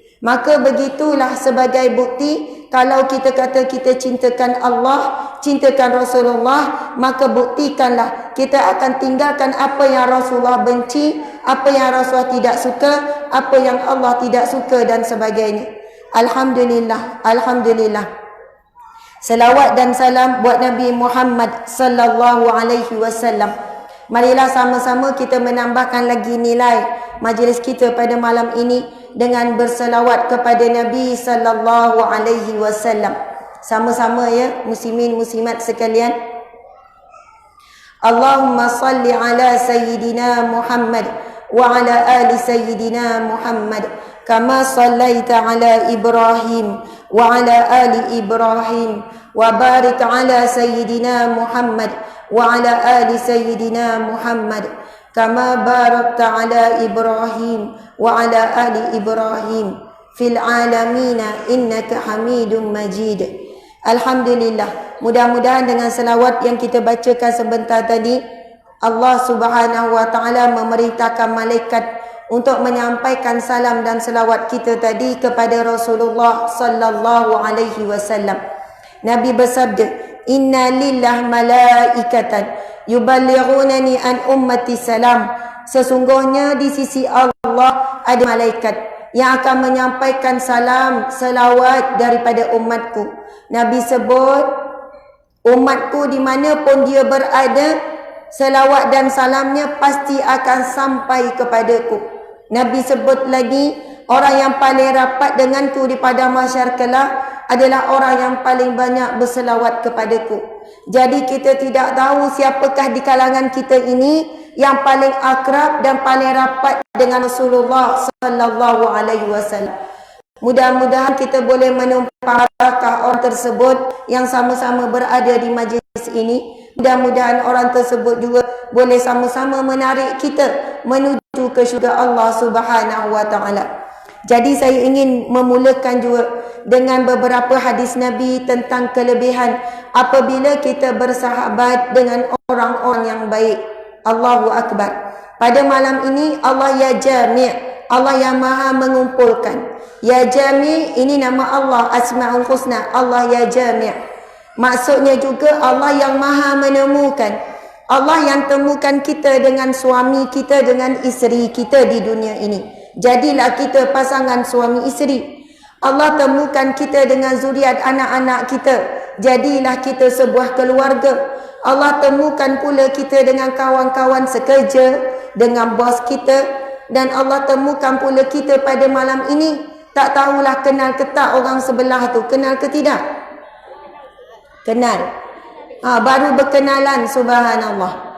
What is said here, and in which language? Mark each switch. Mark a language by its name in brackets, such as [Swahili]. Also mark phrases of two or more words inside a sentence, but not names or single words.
[Malay] Maka begitulah sebagai bukti kalau kita kata kita cintakan Allah, cintakan Rasulullah, maka buktikanlah kita akan tinggalkan apa yang Rasulullah benci, apa yang Rasulullah tidak suka, apa yang Allah tidak suka dan sebagainya. [Arabic] الحمد لله، الحمد لله. [Malay] Selawat dan salam buat Nabi Muhammad [Arabic] صلى الله عليه وسلم. [Malay] Marilah sama-sama kita menambahkan lagi nilai majlis kita pada malam ini dengan berselawat kepada Nabi [Arabic] صلى الله عليه وسلم. [Malay] Sama-sama ya, muslimin muslimat sekalian. [Arabic] اللهم صل على سيدنا محمد وعلى آل سيدنا محمد كما صليت على إبراهيم وعلى آل إبراهيم وبارك على سيدنا محمد وعلى آل سيدنا محمد كما باركت على إبراهيم وعلى آل إبراهيم في العالمين إنك حميد مجيد. [Malay] Alhamdulillah, mudah-mudahan dengan selawat yang kita bacakan sebentar tadi, Allah [Arabic] سبحانه وتعالى [Malay] memerintahkan malaikat untuk menyampaikan salam dan selawat kita tadi kepada Rasulullah [Arabic] صلى الله عليه وسلم. [Malay] Nabi bersabda, [Arabic] "إن لله ملائكة يبلغونني عن أمتي السلام." [Malay] Sesungguhnya di sisi Allah ada malaikat yang akan menyampaikan salam, selawat daripada umatku. Nabi sebut, umatku di mana pun dia berada, selawat dan salamnya pasti akan sampai kepadaku. Nabi sebut lagi, orang yang paling rapat denganku di padang mahsyar kelak adalah orang yang paling banyak berselawat kepadaku. Jadi kita tidak tahu siapakah di kalangan kita ini yang paling akrab dan paling rapat dengan Rasulullah [Arabic] صلى الله عليه وسلم. [Malay] Mudah-mudahan kita boleh menumpang barakah orang tersebut yang sama-sama berada di majlis ini. Mudah-mudahan orang tersebut juga boleh sama-sama menarik kita menuju ke syurga Allah [Arabic] سبحانه وتعالى. [Malay] Jadi saya ingin memulakan juga dengan beberapa hadis Nabi tentang kelebihan apabila kita bersahabat dengan orang-orang yang baik. [Arabic] الله أكبر. [Malay] Pada malam ini Allah [Arabic] يا جامع', [Malay] Allah yang maha mengumpulkan. [Arabic] يا جامع' [Malay] ini nama Allah, [Arabic] الأسماء الحسنى, [Malay] Allah [Arabic] يا جامع'. [Malay] Maksudnya juga Allah yang maha menemukan. Allah yang temukan kita dengan suami kita, dengan isteri kita di dunia ini. Jadilah kita pasangan suami isteri. Allah temukan kita dengan zuriat anak-anak kita. Jadilah kita sebuah keluarga. Allah temukan pula kita dengan kawan-kawan sekerja, dengan bos kita. Dan Allah temukan pula kita pada malam ini. Tak tahulah kenal ke tak orang sebelah tu. Kenal ke tidak? Kenal. Baru berkenalan, subhanallah.